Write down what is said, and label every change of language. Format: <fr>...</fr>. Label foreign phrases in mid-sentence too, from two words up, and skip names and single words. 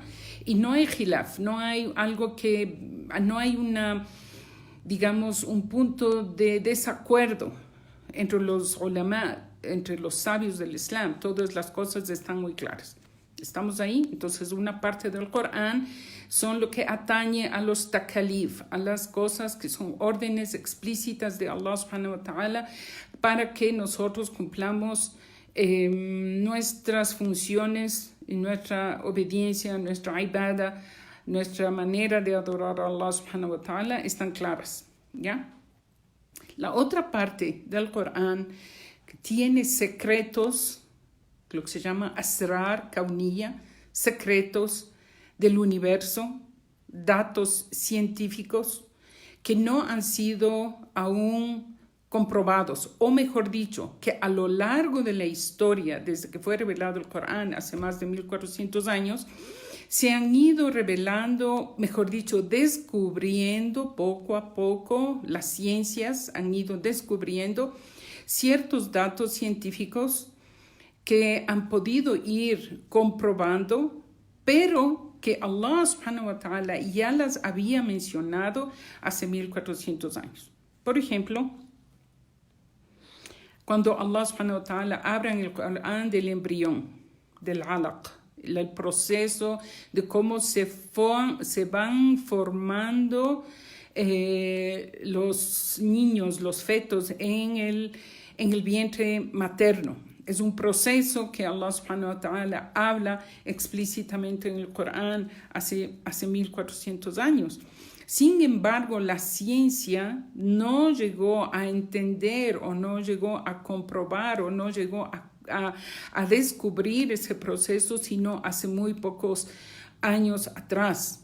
<es>Y no hay khilaf, no hay algo no hay digamos, un punto de desacuerdo entre los ulama, entre los sabios del Islam. Todas las cosas están muy claras. ¿Estamos ahí? Entonces, una parte del Corán son lo que atañe a los takalif, a las cosas que son órdenes explícitas de</es> <ar>الله سبحانه وتعالى</ar> <es>para que nosotros cumplamos nuestras funciones y nuestra obediencia, nuestra ibada nuestra manera de adorar a</es> <ar>الله سبحانه وتعالى</ar> <es>están claras, ¿ya? La otra parte del Corán tiene secretos, lo que se llama</es> <ar>أسرار كونية,</ar> <es>secretos del universo, datos científicos que no han sido aún comprobados, o mejor dicho, que a lo largo de la historia, desde que fue revelado el Corán hace más de 1400 años, se han ido revelando, mejor dicho, descubriendo poco a poco, las ciencias han ido descubriendo ciertos datos científicos que han podido ir comprobando, pero que</es> <ar>الله سبحانه وتعالى</ar> <es>ya las había mencionado hace 1400 años. Por ejemplo, cuando</es> <ar>الله سبحانه وتعالى</ar> <es>habla en el Corán del embrión, del alaq, el proceso de cómo se van formando los niños, los fetos en el vientre materno. Es un proceso que</es> <ar>الله سبحانه وتعالى</ar> <es>habla explícitamente en el Corán hace 1400 años. Sin embargo, la ciencia no llegó a entender o no llegó a comprobar o no llegó a descubrir ese proceso sino hace muy pocos años atrás.</es>